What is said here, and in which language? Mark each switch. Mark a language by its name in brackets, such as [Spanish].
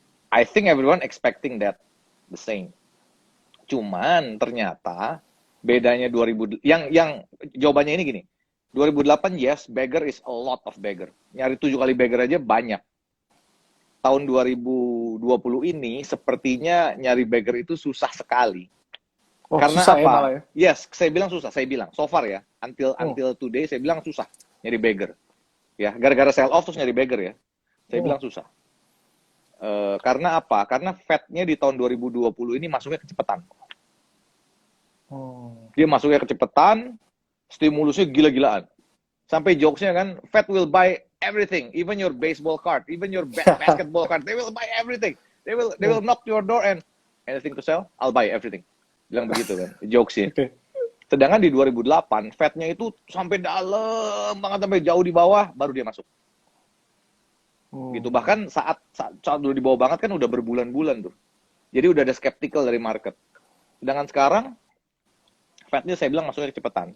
[English] I think everyone expecting that the same. [Indonesian] Cuman ternyata bedanya 2000 yang jawabannya ini gini. [English] 2008 yes, beggar is a lot of beggar. [Indonesian] Nyari 7 kali beggar aja banyak. Tahun 2020 ini sepertinya nyari beggar itu susah sekali. Oh, Karena susah ya malah apa? ya. Yes, saya bilang susah, saya bilang so far ya. Until Hmm. until today saya bilang susah nyari beggar. Ya, gara-gara sell off terus nyari beggar ya. Saya Hmm. bilang susah. Karena apa? Karena Fed-nya di tahun 2020 ini masuknya kecepatan. Hmm. Dia masuknya kecepatan, stimulusnya gila-gilaan. Sampai jokesnya kan, [English] Fed will buy everything, even your baseball card, even your basketball card, they will buy everything. They will knock your door and anything to sell, I'll buy everything. [Indonesian] Bilang begitu kan, jokes ya. Oke. Sedangkan di 2008, Fed-nya itu sampai dalam banget, sampai jauh di bawah, baru dia masuk. Gitu. Bahkan saat udah di bawah banget kan udah berbulan-bulan tuh. Jadi udah ada skeptical dari market. Sedangkan sekarang, Fed-nya saya bilang masuknya kecepatan.